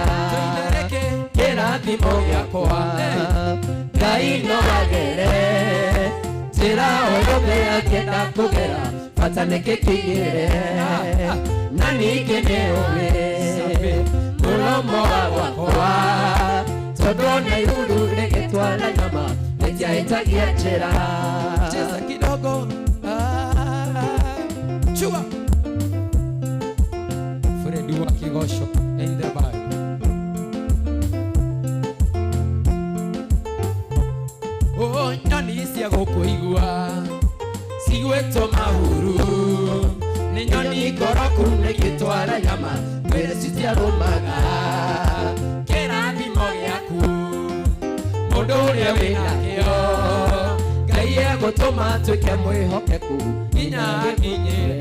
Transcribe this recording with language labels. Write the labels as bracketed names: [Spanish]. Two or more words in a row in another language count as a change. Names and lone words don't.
[Kikuyu] Kĩrathimo gĩakwa Ngai no agere njĩra o yothe angĩenda kũgera bata nĩkĩkinyĩre. Na ningĩ nĩ ũĩ mũromo wa gwakwa tondũ na ihuru rĩgĩtwara nyama rĩtiahĩtagia njĩra. [Swahili] Cheza kidogo. Chua. [Kikuyu] Fredi wa Kigosho in the Bible. Oh, nyoni cia gũkũigua cigwĩtwo mahuru nĩ nyoni ngoroku nĩigĩtwara nyama mwĩrĩ citiarũmaga. Kĩrathimo gĩaku mũndũ ũrĩa wĩna kĩo Ngai egũtũma tuĩke mwĩhokeku nginya akinyĩre.